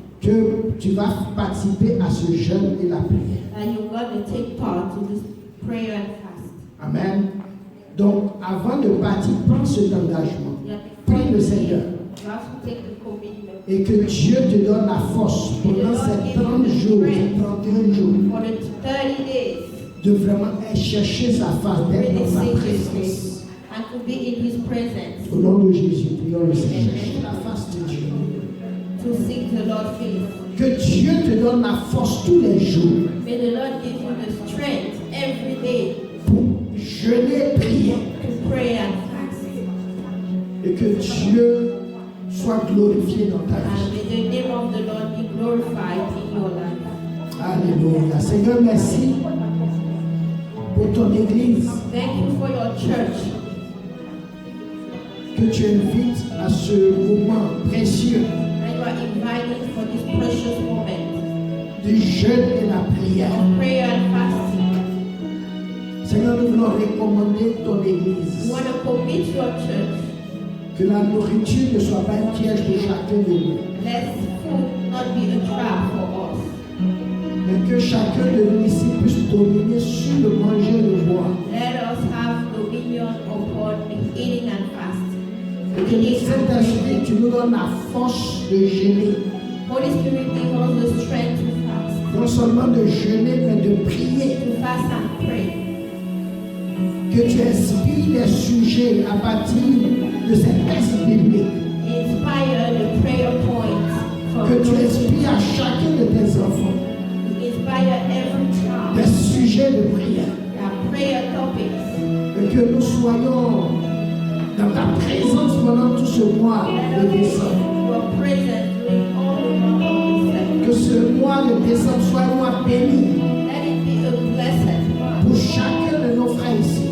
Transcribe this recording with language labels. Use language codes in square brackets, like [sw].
[fr] Que tu vas participer à ce jeûne et la prière. [en] And you're going to take part to this prayer and fast. Amen. [fr] Donc, avant de partir, prends cet engagement. Prie le Seigneur. [en] You have to take the commitment. [fr] Et que Dieu te donne la force pendant ces 30 jours, ces 31 jours, [en] For the 30 days, [fr] de vraiment chercher sa face, d'être [en] really [fr] dans sa [en] seek His [fr] présence. [en] face and to be in His presence. [fr] Au nom de Jésus, prions le Seigneur. Chercher la face de Dieu. [en] To seek the Lord's face. [fr] Que Dieu te donne la force tous les jours [en] May the Lord give you the strength every day [fr] pour jeûner et prier. [en] to pray and fast. [fr] Et que Dieu soit glorifié dans ta [en] And [fr] vie. [en] may the name of the Lord be glorified in your life. Alléluia. [fr] Seigneur, merci pour ton Église [en] Thank you for your church [fr] que tu invites à ce moment précieux [en] that you are invited for this precious moment [fr] du jeûne et la prière. [en] of prayer and fasting. [fr] Seigneur, nous voulons recommander ton église. [en] We want to commit your church. [fr] Que la nourriture ne soit pas un piège pour chacun de nous. [en] Let food not be a trap for us. [fr] Mais que chacun de nous ici puisse dominer sur le manger et le boire. [en] Let us have dominion upon the eating and fasting. [fr] Et que Saint-Esprit, tu nous donnes la force de jeûner. [en] Holy Spirit, give us the strength to fast. [fr] Non seulement de jeûner, mais de prier. [en] To fast and pray. [fr] Que tu inspires les sujets à partir de ces textes bibliques. [en] Inspire the prayer points from [fr] Que tu inspires à chacun de tes enfants [en] inspire every child. [fr] des sujets de prière. [en] Their prayer topics. [fr] Et que nous soyons dans ta présence pendant tout ce mois de décembre. [en] You are present during all the month of December. [fr] Que ce mois de décembre soit un mois béni [en] Let it be a blessed month [fr] pour chacun de nos frères ici.